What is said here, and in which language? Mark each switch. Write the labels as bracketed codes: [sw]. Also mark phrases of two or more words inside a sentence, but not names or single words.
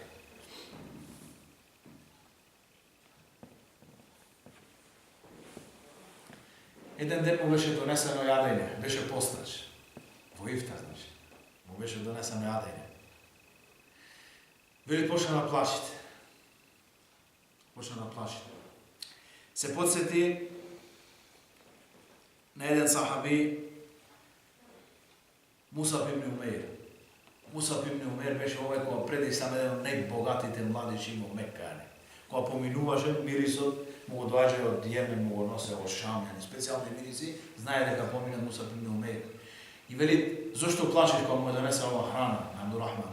[mk] Еден ден му беше донесено јадење, беше постач. Во ифтар, значи. Му беше донесено јадење. Вели почна да плачите. Се подсети на еден сахаби, Мусаб ибн Умейр. Мусаб ибн Умейр беше овој која преди сам еден од најбогатите младичи во Мекка. Кога поминуваше мирисот, му го доаѓа од Јемен, му го носе во Шам, специјални мириси, знае дека помина Мусаб ибн Умейр. И вели, зошто плачеш кога му е донесе ова храна на Абдурахман?